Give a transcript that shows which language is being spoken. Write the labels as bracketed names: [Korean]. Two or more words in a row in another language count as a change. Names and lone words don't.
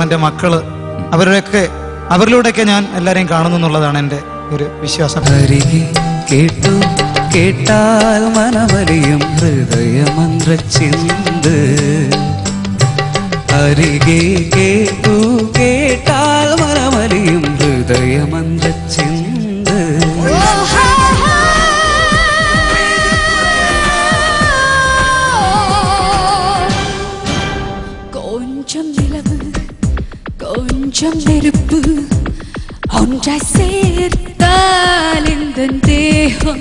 [Malayalam] എൻ്റെ മക്കള്, അവരിലൂടെയൊക്കെ ഞാൻ എല്ലാവരെയും കാണുന്നു എന്നുള്ളതാണ് എൻ്റെ ഒരു വിശ്വാസം. കേട്ടു കേട്ടാൽ മനമലിയും ഹൃദയമന്ത്രിന്ത്, അരികെ കേട്ടു കേട്ടാൽ മനമലിയും ഹൃദയമന്ത്രിന്ത്. [Tamil] கொஞ்சம் நிலவு கொஞ்சம் நெருப்பு ஒன்றாய் சேர்த்தால் இந்த தேகம்.